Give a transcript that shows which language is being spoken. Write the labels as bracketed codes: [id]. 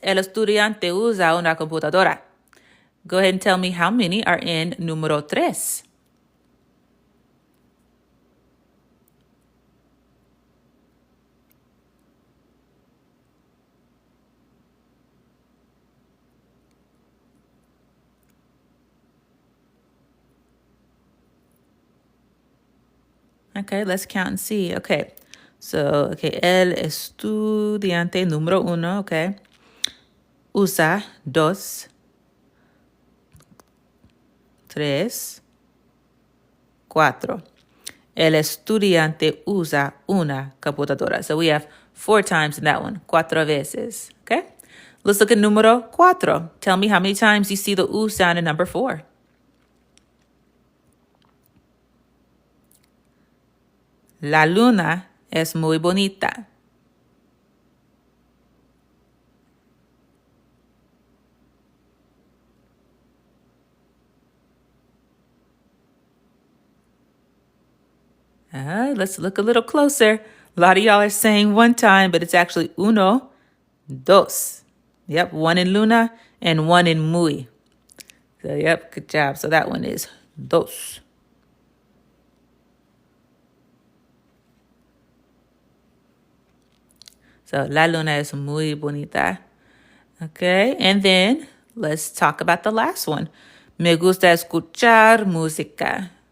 [es] El estudiante usa una computadora. [en] Go ahead and tell me how many are in [es] número tres. [en] Okay, let's count and see. Okay, so, okay, [es] el estudiante número uno, [en] okay. [es] Usa dos, tres, cuatro. El estudiante usa una computadora. [en] So we have 4 times in that one. [es] Cuatro veces, [en] okay? Let's look at [es] número cuatro. [en] Tell me how many times you see the oo sound in number 4. [es] La luna es muy bonita. [en] Let's look a little closer. A lot of y'all are saying 1 time, but it's actually [es] uno, dos. [en] Yep, 1 in luna and 1 in muy. So, yep, good job. So that one is dos. [es] So, la luna es muy bonita. [en] Okay, and then let's talk about the last one. [es] Me gusta escuchar música.